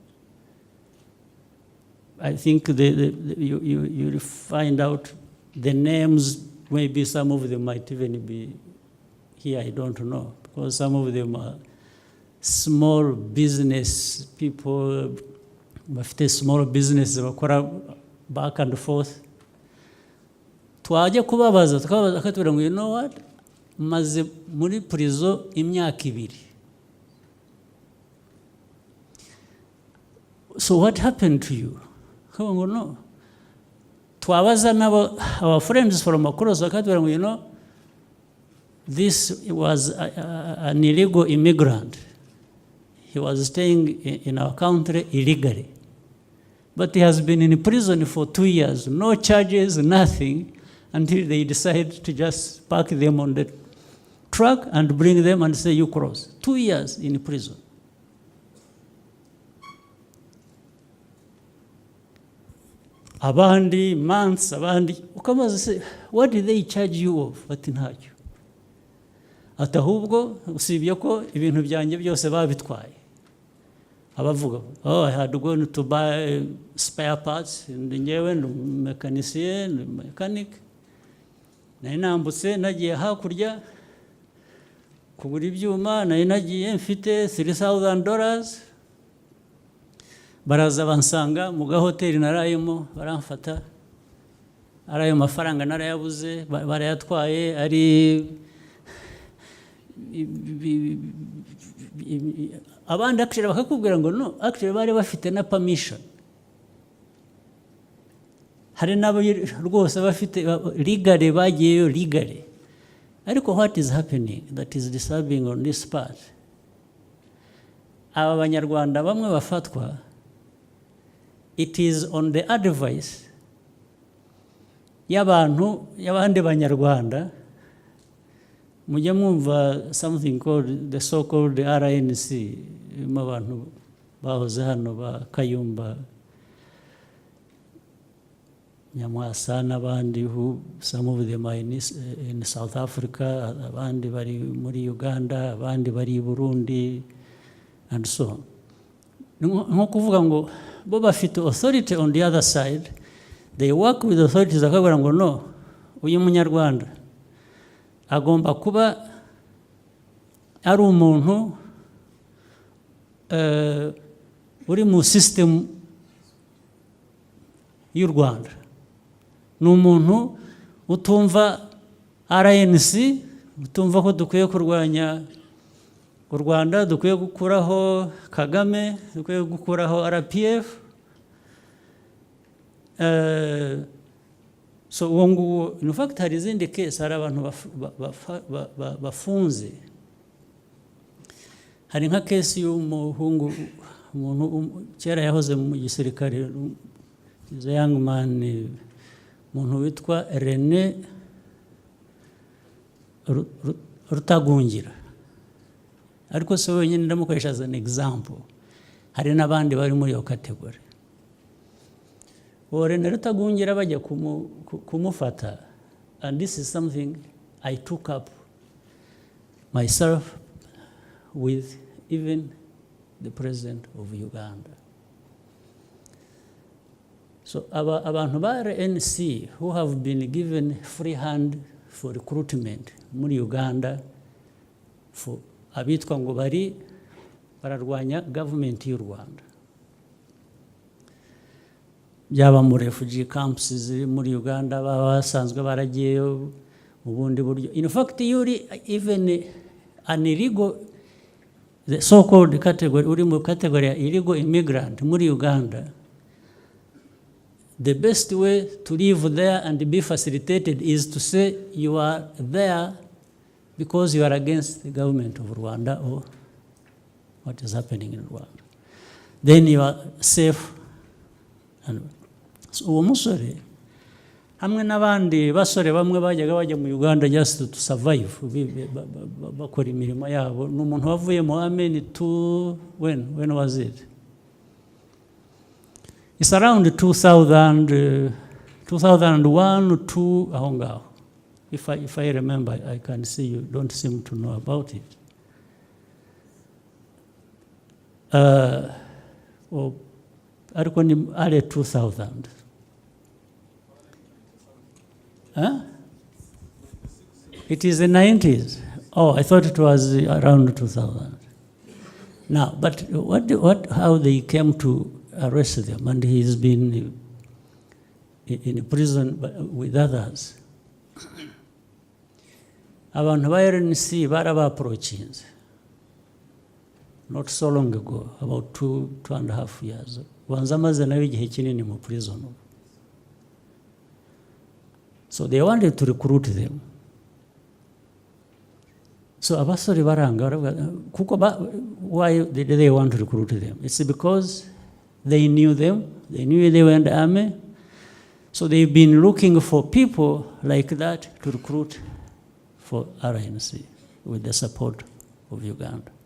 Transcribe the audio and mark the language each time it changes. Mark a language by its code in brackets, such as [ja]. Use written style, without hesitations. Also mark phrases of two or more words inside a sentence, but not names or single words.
[en] I think you find out the names, maybe some of them might even be here, I don't know, because some of them are small business people, bafite small business bakora back and forth. [rw] Twajya kubabaza akatubwira ngo [en] you know what, [rw] maze muri prison imyaka 2. [en] So what happened to you? No. [rw] Twabaza nabo [en] our friends from across [rw] akatubwira ngo [en] you know, this was an illegal immigrant. He was staying in our country illegally. But he has been in prison for 2 years, no charges, nothing, until they decide to just park them on the truck and bring them and say, you cross. 2 years in prison. [rw] Abandi, months, abandi. [en] Ukamaze say, what did they charge you of? [rw] Ati ntacyo. Ati ahubwo usibye ko ibintu byanjye byose babitwaye. Abavuga, [en] oh, I had gone to buy spare parts, [rw] ngewe mechanicien, mechanic. Nari nambutse nagiye hakurya kugura ibyuma, nari nagiye mfite $3,000. Baraza bansanga mu gahoteli narayemo baramfata. Arayo mafaranga narayabuze, barayatwaye ari abandi actually bakakubwira ngo no, actually bari bafite na permission. Hari nabo rwose bafite legally bagiyeyo legally. [en] Ariko what is happening that is disturbing on this part? [rw] Aba banyarwanda bamwe bafatwa, [en] it is on the advice [rw] y'abantu y'abandi banyarwanda. Mujya mwumva [en] something called the so-called RNC, [rw] abantu bahoze hano ba Kayumba Nyamwasa n'abandi, [en] who some of them are in South Africa, [rw] abandi bari muri Uganda, abandi bari Burundi, [en] and so on. [rw] Nko kuvuga ngo bo bafite [en] authority on the other side, they work with authorities [rw] akabwira ngo no, uyu munyarwanda agomba kuba ari umuntu uri mu system y'u Rwanda ni umuntu utumva RNC, utumva ko dukwiye kurwanya u Rwanda, dukwiye gukuraho Kagame, dukwiye gukuraho RPF. So uwo nguwo, [en] in fact [rw] hari izindi case, hari abantu bafunze. Hari nka case y'umuhungu, umuntu kera yahoze mu gisirikare, [en] is a young man, [rw] umuntu witwa René Rutagungira, ariko se wenyine ndamukoresha [en] as an example. [rw] Hari n'abandi bari muri iyo category. René Rutagungira bajya kumufata, [en] and this is something I took up myself with even the president of Uganda. [rw] So abantu ba RNC [en] who have been given free hand for recruitment [rw] muri Uganda, for abitwa ngo bari bararwanya government y'u Rwanda, byaba mu refugee camps ziri muri Uganda, basanzwe baragiyeyo mu bundi buryo. [en] In fact, yuri even an illegal, the so-called category, [rw] uri mu category ya [en] illegal immigrant [rw] muri Uganda, [en] the best way to live there and be facilitated is to say you are there because you are against the government of Rwanda or what is happening in Rwanda. Then you are safe. And so [rw] uwo musore hamwe n'abandi basore bamwe bajyaga bajya mu Uganda [en] just to survive, [rw] bakora imirimo yabo, n'umuntu wavuye mu Amen [en] to when was it? It's around 2000, 2001 to [rw] aho ngaho. [en] If I remember, I can see you don't seem to know about it. [rw] Ariko ni early 2000. [en] Huh? It is the 90s. Oh, I thought it was around 2000. Now, but how they came to arrest them, and he's been in prison with others. [rw] Abantu ba RNC baraba-approaching [en] not so long ago, about 2.5 years. [rw] Wanza maze nawe igihe kinini mu prison. [en] So they wanted to recruit them. [rw] So abasore baranga, [en] why did they want to recruit them? It's because they knew them, they knew they were in the army. So they've been looking for people like that to recruit for RNC with the support of Uganda.